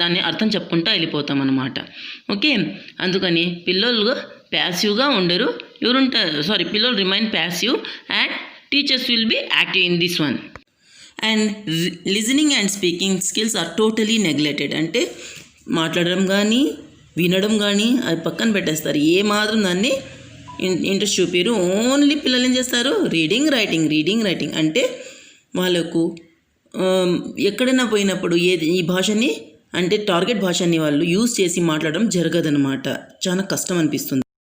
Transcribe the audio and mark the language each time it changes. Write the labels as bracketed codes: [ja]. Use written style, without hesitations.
[te] దాన్ని అర్థం చెప్పుకుంటూ వెళ్ళిపోతాం అన్నమాట. ఓకే, అందుకని పిల్లలు ప్యాసివ్గా ఉండరు. [en] పిల్లలు remain passive and teachers will be active in this one. And listening and speaking skills are totally neglected. [te] అంటే మాట్లాడడం కానీ వినడం కానీ అది పక్కన పెట్టేస్తారు. ఏ మాత్రం దాన్ని ఇంట్రెస్ట్ చూపారు. ఓన్లీ పిల్లలు ఏం చేస్తారు, రీడింగ్ రైటింగ్ అంటే వాళ్ళకు ఎక్కడైనా పోయినప్పుడు ఈ భాషని అంటే టార్గెట్ భాషని వాళ్ళు యూజ్ చేసి మాట్లాడడం జరగదనమాట. చాలా కష్టం అనిపిస్తుంది.